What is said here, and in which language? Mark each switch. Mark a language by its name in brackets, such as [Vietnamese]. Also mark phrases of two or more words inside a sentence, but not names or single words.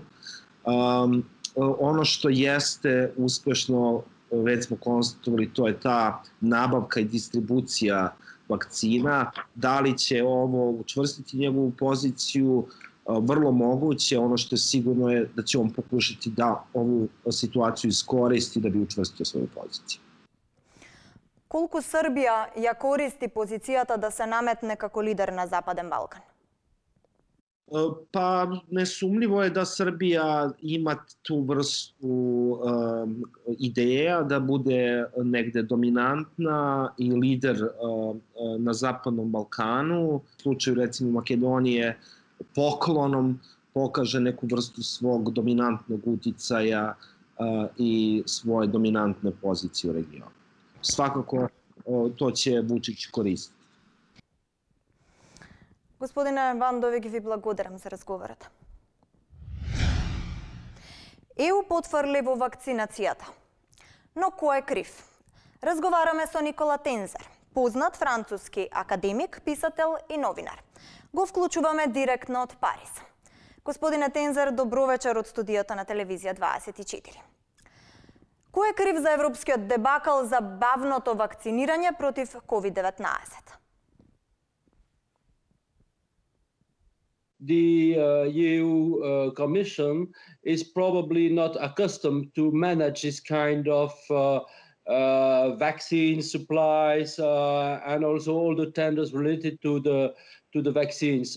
[Serbian] Ono što jeste uspešno, već smo konstatovali, to je ta nabavka i distribucija vakcina. Da li će ovo učvrstiti njegovu poziciju? Vrlo moguće. Ono što je sigurno je da će on pokušati da ovu situaciju iskoristi da bi učvrstio svoju poziciju. [Macedonian] Колку Србија ја користи позицијата да се наметне како лидер на Западен Балкан? [Serbian] Pa nesumljivo je da Srbija ima tu vrstu ideja da bude negde dominantna i lider na Zapadnom Balkanu. U slučaju recimo Makedonije poklonom pokaže neku vrstu svog dominantnog uticaja i svoje dominantne pozicije u regionu. Svakako to će Vučić koristiti. [Macedonian] Господине Бандовиќ, ви благодарам за разговорот. ЕУ потврли во вакцинацијата. Но кој е крив? Разговараме со Никола Тензер, познат француски академик, писател и новинар. Го вклучуваме директно од Париз. Господине Тензер, добро вечер од студиото на телевизија 24. Кој е крив за европскиот дебакал за бавното вакцинирање против COVID-19? [English] The EU Commission is probably not accustomed to manage this kind of vaccine supplies and also all the tenders related to the vaccines.